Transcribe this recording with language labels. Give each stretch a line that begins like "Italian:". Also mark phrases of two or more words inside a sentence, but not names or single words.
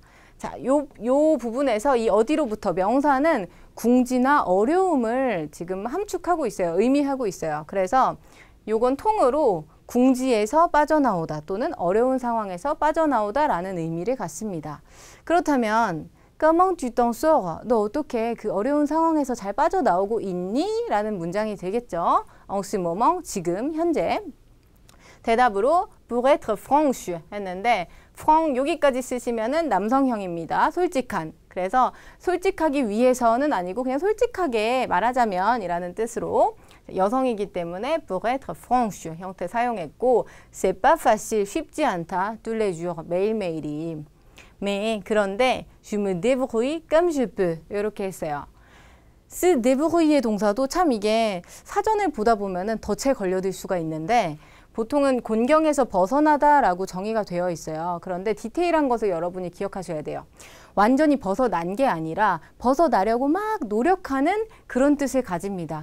Korean: 자, 요 부분에서 이 어디로부터 명사는 궁지나 어려움을 지금 함축하고 있어요. 의미하고 있어요. 그래서 요건 통으로 궁지에서 빠져나오다 또는 어려운 상황에서 빠져나오다 라는 의미를 갖습니다.
French: 그렇다면 Comment tu t'en sors?
Korean: 너 어떻게 그 어려운 상황에서 잘 빠져나오고 있니? 라는 문장이 되겠죠.
French: En ce moment,
Korean: 지금, 현재. 대답으로
French: pour être franche
Korean: 했는데 franc 여기까지 쓰시면은 남성형입니다. 솔직한. 그래서 솔직하기 위해서는 아니고 그냥 솔직하게 말하자면 이라는 뜻으로 여성이기 때문에
French: pour être franche
Korean: 형태 사용했고
French: c'est pas facile
Korean: 쉽지 않다.
French: tous les jours 매일매일이. mais 그런데 je me débrouille comme je peux
Korean: 이렇게 했어요.
French: se débrouiller
Korean: 동사도 참 이게 사전을 보다 보면은 덫에 걸려들 수가 있는데 보통은 곤경에서 벗어나다라고 정의가 되어 있어요. 그런데 디테일한 것을 여러분이 기억하셔야 돼요. 완전히 벗어난 게 아니라 벗어나려고 막 노력하는 그런 뜻을 가집니다.